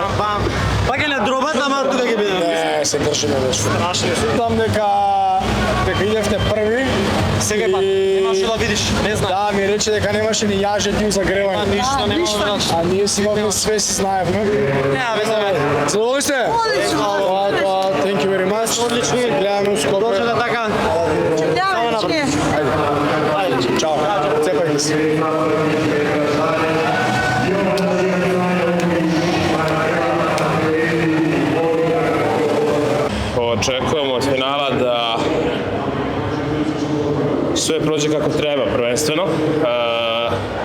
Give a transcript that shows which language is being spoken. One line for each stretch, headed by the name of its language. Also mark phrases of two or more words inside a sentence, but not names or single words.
Macedonian: Пак е дробат, ама тука ги бидеме. Не, се држиме беше. Страшно. Знам дека идевте први. Сега па, немаше да видиш, не знам. Да, ми рече дека немаше ни јаже ти загревање. Ништо нема. А ние си имавме све, си знаевме. Нема веќе мене. Задоволни сте? Одлично.
English: Thank you very much.
Macedonian: Одлично. Гледаме ускоро. Може да така.
Serbian: Ajde, čao. Cepajte se. Očekujemo od finala da sve prođe kako treba prvenstveno.